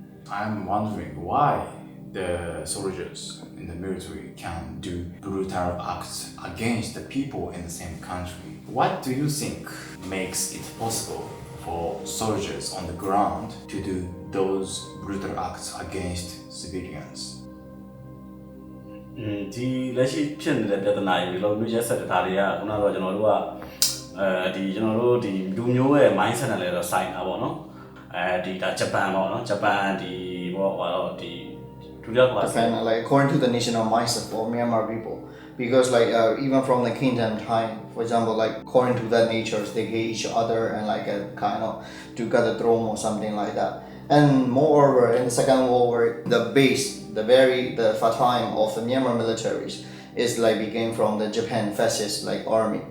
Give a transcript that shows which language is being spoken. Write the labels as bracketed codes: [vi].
[en] I'm wondering why the soldiers in the military can do brutal acts against the people in the same country. What do you think makes it possible for soldiers on the ground to do those brutal acts against civilians? [my] ဒီလက်ရှိဖြစ်နေတဲ့ပြဿနာတွေလို့မျိုးရက်ဆက်တာတွေကခုနကတော့ကျွန်တော်တို့ကကျွန်တော်တို့ဒီလူမျိုးရဲ့ mindset နဲ့လည်းတော့ဆိုင်တာပေါ့နော်ဒီဒါဂျပန်ပေါ့နော်ဂျပန်ဒီပေါ့ဒီဒု [en] depend like according to the national mindset for Myanmar people. Because like even from the kingdom time, for example, like according to their natures, they hate each other and like kind of to get the throne or something like that. And moreover, in the Second World War, the base, the time of the Myanmar militaries is like became from the Japan fascist like army.